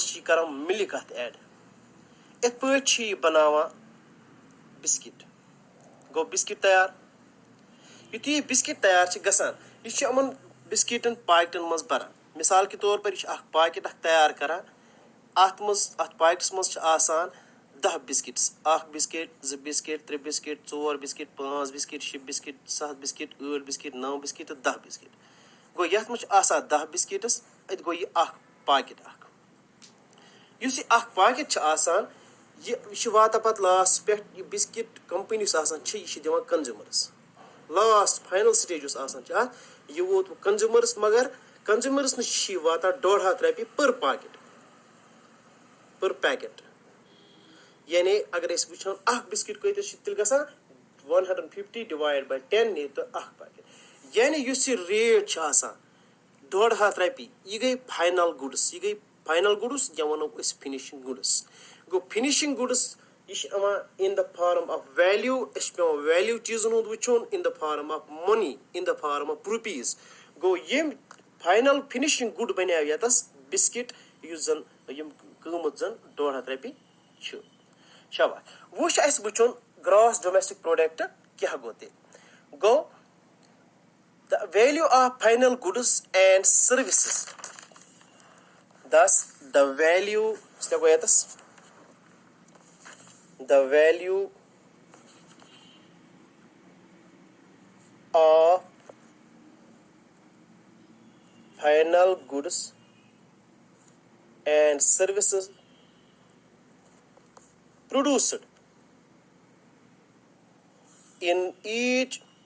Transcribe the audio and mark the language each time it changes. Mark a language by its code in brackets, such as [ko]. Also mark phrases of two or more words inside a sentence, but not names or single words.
[ks] چھِ یہِ کران مِلک اَتھ ایڈ یِتھ پٲٹھۍ چھِ یہِ بناوان بِسکِٹ گوٚو بِسکِٹ تیار یُتھُے یہِ بِسکِٹ تیار چھِ گژھان یہِ چھِ یِمن بِسکِٹن پاکٹن منٛز بران مِثال کے طور پر یہِ چھِ اکھ پاکٹ اکھ تیار کران اَتھ منٛز اَتھ پاکٹس منٛز چھِ آسان 10 بِسکِٹٕس 1 بِسکِٹ 2 بِسکِٹ 3 بِسکِٹ 4 بِسکِٹ 5 بِسکِٹ 6 بِسکِٹ 7 بِسکِٹ 8 بِسکِٹ 9 بِسکِٹ تہٕ 10 بِسکِٹ گوٚو یَتھ منٛز چھِ آسان 10 بِسکِٹٕس اَتہِ گوٚو یہِ اکھ پاکٹ اکھ یُس یہِ اکھ پاکٹ چھُ آسان یہِ چھُ واتان پَتہٕ لاسٹس پٮ۪ٹھ یہِ بِسکِٹ کمپنی یُس آسان چھِ یہِ چھِ دِوان کنزیوٗمرس [en] last final stage [ks] یُس آسان چھُ اَتھ یہِ ووت کنزیوٗمرس مگر کنزیوٗمرس نِش چھِ یہِ واتان 150 رۄپیہِ پر پیکٹ یعنی اگر أسۍ وٕچھو اکھ بِسکِٹ کۭتِس چھِ تیٚلہِ گژھان 150 [en] divide by [ks] 10 نیرِ تہٕ اکھ پاکٹ یعنی یُس یہِ ریٹ چھِ آسان 150 رۄپیہِ یہِ گٔے [en] final goods [ks] یا وَنو أسۍ [en] finishing goods [ks] گوٚو [en] finishing goods [ks] یہِ چھِ یِوان [en] in the form of value [ks] اَسہِ چھُ پیوان ویلیوٗ چیٖزن ہُنٛد وٕچھُن [en] in the form of money in the form of rupees [ks] گوٚو ییٚمۍ [en] final finishing good [ks] بَنیو ییٚتس بِسکِٹ یُس زن یِم قۭمَتھ زن 150 رۄپیہِ چھُ شاباش وۄنۍ چھُ اَسہِ وٕچھُن [en] gross domestic product [ks] کیاہ گوٚو تیٚلہِ گوٚو [en] the value of final goods and services thus the value of final goods and services produced in each